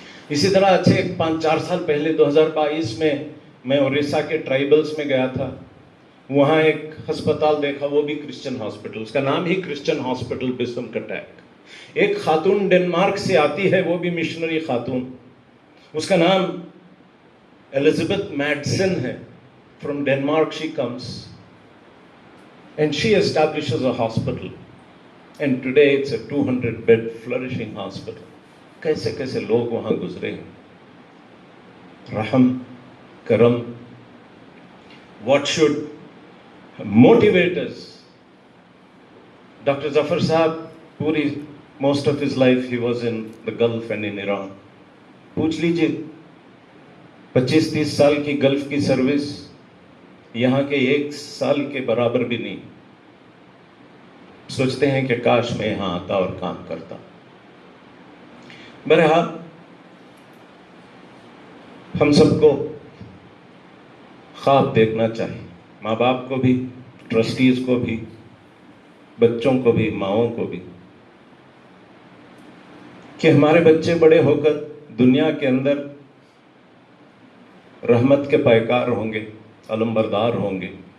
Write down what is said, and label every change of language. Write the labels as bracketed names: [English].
[Urdu] اسی طرح اچھے 5-4 سال پہلے 2022 میں اڑیسہ کے ٹرائبلز میں گیا تھا. وہاں ایک ہسپتال دیکھا، وہ بھی کرسچن ہاسپٹل، اس کا نام ہی کرسچن ہاسپٹل بسم کٹیک. ایک خاتون ڈنمارک سے آتی ہے، وہ بھی مشنری خاتون، اس کا نام ایلزابتھ میڈسن ہے. [English] From Denmark she comes and she establishes a hospital and today it's a 200-bed flourishing hospital. [Urdu] کیسے کیسے لوگ وہاں گزرے ہیں. رحم، کرم. [English] What should motivate us? Dr. Zafar Sahab, پوری most of his life he was in the Gulf and in Iran. [Urdu] پوچھ لیجئے 25-30 سال کی گلف کی سروس یہاں کے 1 سال کے برابر بھی نہیں. سوچتے ہیں کہ کاش میں یہاں آتا اور کام کرتا. بہرحال ہم سب کو خواب دیکھنا چاہیے، ماں باپ کو بھی، ٹرسٹیز کو بھی، بچوں کو بھی، ماؤں کو بھی، کہ ہمارے بچے بڑے ہو کر دنیا کے اندر رحمت کے پیکار ہوں گے، علم بردار ہوں گے.